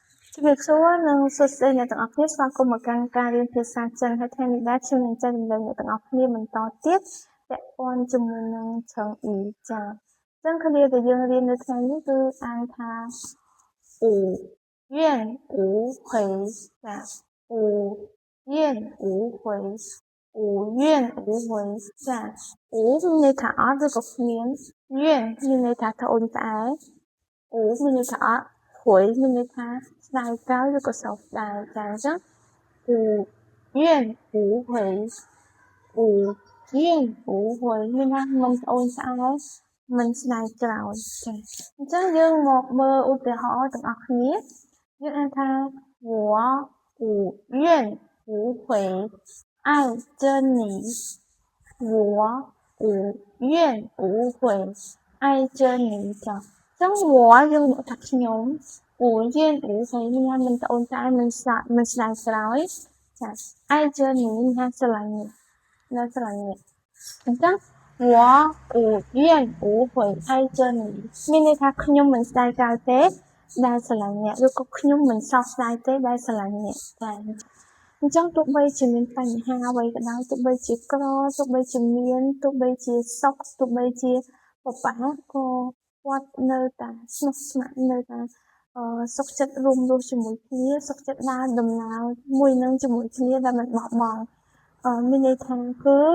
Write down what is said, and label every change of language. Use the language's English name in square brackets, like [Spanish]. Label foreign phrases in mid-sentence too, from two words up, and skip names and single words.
[Khmer] ជំរាបសួរនិងសួស្តីអ្នកទាំងអស់គ្នាស្វាគមន៍មកកាន់ការរៀនភាសាចិនហើយថ្ងៃនេះដែរខ្ញុំនឹងចែករំលែកអ្នកទាំងអស់គ្នាបន្តទៀតពាក់ព័ន្ធជាមួយនឹងឆឹងអ៊ីចាអញ្ចឹងឃ្លាដែលយើងរៀននៅថ្ងៃនេះគឺអានថា [Chinese] 五怨无悔 [Khmer] ចា [Chinese] 五怨无悔五怨无悔 [Khmer] ចា五មានន័យថាអត់ ឬក៏គ្មាន怨មានន័យថាត្អូញត្អែ五មានន័យថាអត់悔មានន័យថាស្ដាយក្រោយឬក៏សោកស្ដាយចាអញ្ចឹង [Chinese] 五怨无悔五怨无悔 [Khmer] មានថាមិនត្អូញត្អែមិនស្ដាយក្រោយចាអញ្ចឹងយើងមកមើល ឧទាហរណ៍ទាំងអស់គ្នាយើងអានថា [Chinese] 我五怨无悔爱着你我五怨无悔爱着你 [Khmer] ចាចឹង我យើងមកថាខ្ញុំ [Chinese] 五怨无 [Khmer] 悔មានថាមិនត្អូញត្អែមិនស្ដាយក្រោយចា [Chinese] 爱着你 [Khmer] មានថាស្រឡាញ់អ្នកនៅស្រឡាញ់អ្នកអញ្ចឹង [Chinese] 我五怨无悔爱着你 [Khmer] មានន័យថាខ្ញុំមិនស្ដាយក្រោយទេដែលស្រឡាញ់អ្នកឬក៏ខ្ញុំមិនសោកស្ដាយទេដែលស្រឡាញ់អ្នកចាអញ្ចឹងទោះបីជាមានបញ្ហាអ្វីក៏ដោយទោះបីជាក្រទោះបីជាមានទោះបីជាសុខទោះបីជាបបាក់ក៏គាត់នៅតែស្មោះស្ម័គ្រនៅតែសុខចិត្តរួមរស់ជាមួយគ្នាសុខចិត្តដើរដំណើរមួយនឹងជាមួយគ្នាដែលមិនបោះបង់មានន័យថាគឺ